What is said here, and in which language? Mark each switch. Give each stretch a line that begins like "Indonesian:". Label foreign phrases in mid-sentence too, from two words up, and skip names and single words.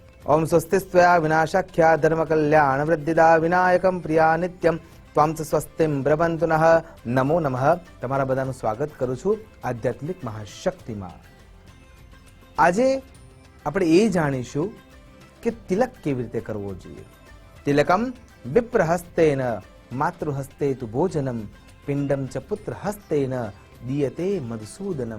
Sanskrit: ओम स्वस्तिस्त्वया विनाशाख्या धर्म कल्याण वृद्धिदा विनायकम प्रिया नित्यम त्वां च स्वस्तिम ब्रवन्तु नः। नमो नमः।
Gujarati: તમારા બધાનું સ્વાગત કરું છું આધ્યાત્મિક મહાશક્તિમાં। આજે આપણે એ જાણીશું કે તિલક કેવી રીતે કરવો જોઈએ।
Sanskrit: तिलकम विप्रहस्तेन मातृहस्ते तु भोजनम पिण्डम च पुत्रहस्तेन दीयते मधुसूदनम।